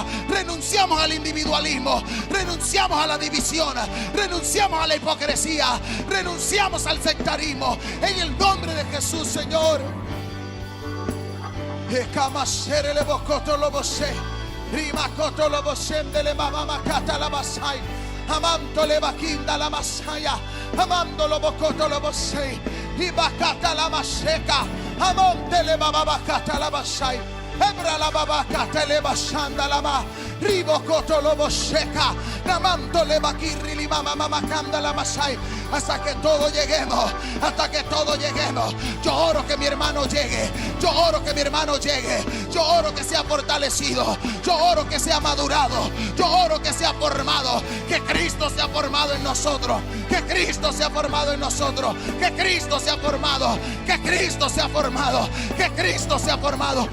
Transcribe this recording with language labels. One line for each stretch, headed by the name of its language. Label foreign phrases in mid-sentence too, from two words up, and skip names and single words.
Spanish: Renunciamos al individualismo, renunciamos a la división, renunciamos a la hipocresía, renunciamos al sectarismo, en el nombre de Jesús, Señor. Amando le vaquinda la masaya, amando lo bocoto lo bosei, y bacata la maseca, amonte le babacata la basai, hebra la babacata le basanda la ma, ribocoto lo boseca, amando le vaquirri li mamacanda la masai. Hasta que todos lleguemos, hasta que todos lleguemos. Yo oro que mi hermano llegue, yo oro que mi hermano llegue, yo oro que sea fortalecido, yo oro que sea madurado, yo oro que sea formado, que Cristo sea formado en nosotros, que Cristo sea formado en nosotros, que Cristo sea formado, que Cristo sea formado, que Cristo sea formado.